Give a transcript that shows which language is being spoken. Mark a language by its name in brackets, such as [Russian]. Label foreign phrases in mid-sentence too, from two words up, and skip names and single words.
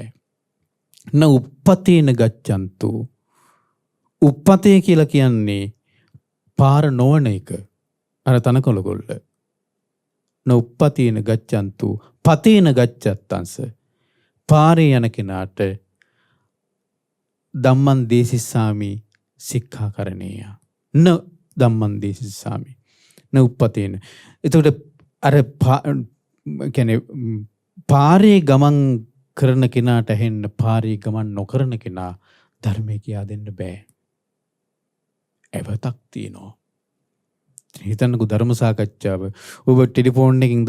[Pali] න උප්පතේන ගච්ඡන්තු. [Sinhala] උප්පතේ කියලා කියන්නේ පාර නොවන එක. අර තනකොළ ගොල්ල. [Pali] න උප්පතේන ගච්ඡන්තු පතේන ගච්ඡත්තංස. [Sinhala] පාරේ යන කෙනාට [Pali] ධම්මං දේසිස්සාමි සික්ඛාකරණේය. න ධම්මං දේසිස්සාමි න උප්පතේන. [Sinhala] එතකොට අර කියන්නේ පාරේ ගමන් කරන කෙනාට ඇහෙන්න පාරේ ගමන් නොකරන කෙනා ධර්මය කියා දෙන්න බෑ. එවතක් තියෙනවා. හිතන්නකෝ ධර්ම සාකච්ඡාව. ඔබ ටෙලිෆෝන් එකකින් ධර්මය අහනවා.